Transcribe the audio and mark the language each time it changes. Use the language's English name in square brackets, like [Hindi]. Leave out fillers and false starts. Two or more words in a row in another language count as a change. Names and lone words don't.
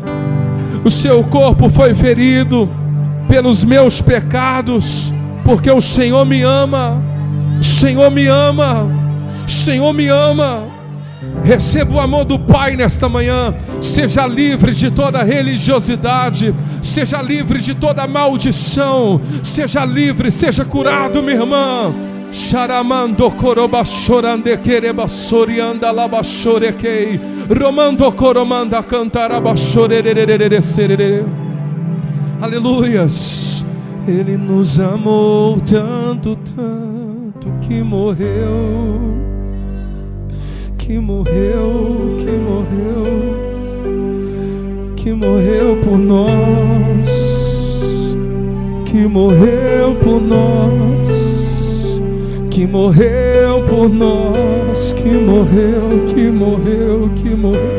[Portuguese] O seu corpo foi ferido pelos meus pecados, porque o Senhor me ama. O Senhor me ama. O Senhor me ama. Receba o amor do Pai nesta manhã. Seja livre de toda religiosidade. Seja livre de toda maldição. Seja livre, seja curado, minha irmã. Charamando koroba chorande quereba sorianda laba chorequei. Romando coromanda cantaraba chorerererere serere. Aleluias. Ele nos amou tanto, tanto, que morreu. Que morreu, que morreu, que morreu por nós, que morreu por nós, que morreu por nós, que morreu, que morreu, que morreu.